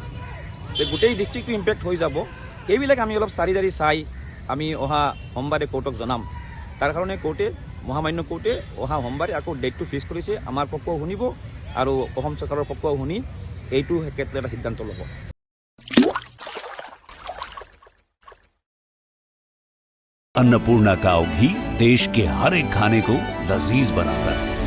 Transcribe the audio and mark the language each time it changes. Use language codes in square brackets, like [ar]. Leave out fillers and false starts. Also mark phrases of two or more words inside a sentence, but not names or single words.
[as] গোটেই ডিষ্ট্ৰিক্টটো ইম্পেক্ট হৈ যাব। এইবিলাক আমি অলপ চাই আমি অহা সোমবাৰে কোৰ্টক জনাম। তাৰ কাৰণে মহামান্য কোৰ্টে অহা সোমবাৰে আকৌ ডেটটো ফিক্স কৰিছে। আমাৰ পক্ষও শুনিব আৰু অসম চৰকাৰৰ পক্ষও শুনি এইটো ক্ষেত্ৰত এটা সিদ্ধান্ত ল'ব। [hi] अन्नपूर्णा काव घी देश के हर एक खाने को लजीज बनाता है।